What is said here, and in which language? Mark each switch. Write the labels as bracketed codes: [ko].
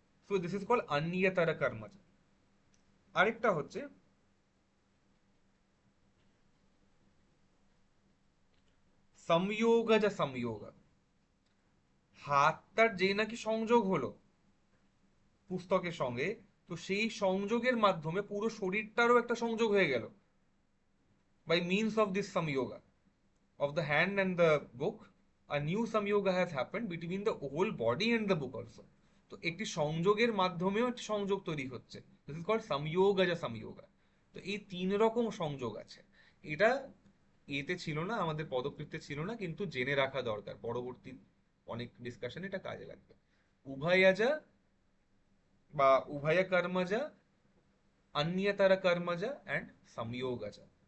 [en] so this is called [bn] অন্যতর কর্মজ। আরেকটা হচ্ছে সংযোগজ সংযোগ। হাতটার যে নাকি সংযোগ হলো পুস্তকের সঙ্গে, তো সেই সংযোগের মাধ্যমে পুরো শরীরটারও একটা সংযোগ হয়ে গেল, [en] By means of this samyoga of the hand and the book. A new samyoga has happened between the whole body and the book also. [bn] তো একটি সংযোগের মাধ্যমেও একটি সংযোগ তৈরি হচ্ছে, [en] this is called [bn] samyogaja samyoga। তো এই তিন রকম সংযোগ আছে। এটা এতে ছিল না, আমাদের পদকৃত্যে ছিল না, কিন্তু জেনে রাখা দরকার, পরবর্তী অনেক ডিসকাশনে এটা কাজে লাগবে। উভয়াজা বা উভয়া কর্মজা, অন্যতর কর্মজা অ্যান্ড সংযোগজা।